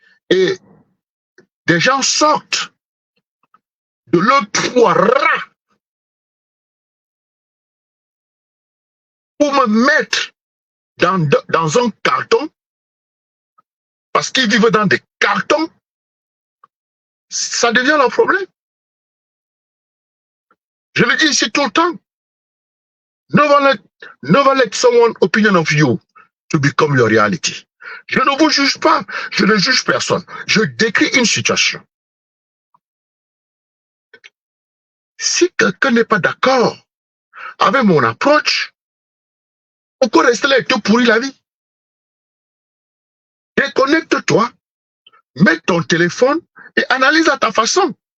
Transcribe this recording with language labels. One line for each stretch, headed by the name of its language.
French: Et des gens sortent de leur poids ras pour me mettre dans un carton, parce qu'ils vivent dans des cartons. Ça devient leur problème. Je le dis ici tout le temps.
English: Never let someone's opinion of you to become your reality.
French: Je ne vous juge pas. Je ne juge personne. Je décris une situation. Si quelqu'un n'est pas d'accord avec mon approche, pourquoi rester là et te pourrir la vie? Déconnecte-toi, mets ton téléphone et analyse à ta façon.